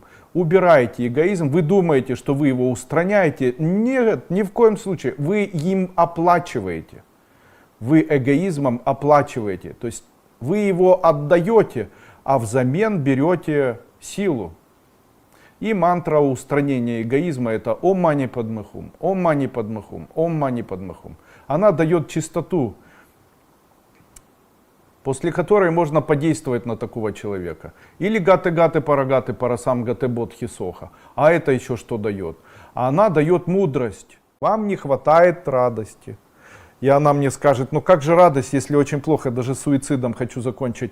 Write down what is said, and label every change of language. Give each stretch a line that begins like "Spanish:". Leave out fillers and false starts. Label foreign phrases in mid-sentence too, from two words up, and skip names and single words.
Russian: Убираете эгоизм, вы думаете, что вы его устраняете. Нет, ни в коем случае. Вы им оплачиваете. Вы эгоизмом оплачиваете. То есть вы его отдаете, а взамен берете силу. И мантра устранения эгоизма — это
Sanskrit: ॐ मणि पद्मे हुम्, ॐ मणि पद्मे हुम्, ॐ मणि पद्मे हुम्.
Russian: Она дает чистоту. после которой можно подействовать на такого человека. Или
Sanskrit: गते गते पारगते पारसं गते बोधि स्वाहा.
Russian: А это еще что дает? А она дает мудрость. Вам не хватает радости. И она мне скажет, ну как же радость, если очень плохо, даже суицидом хочу закончить.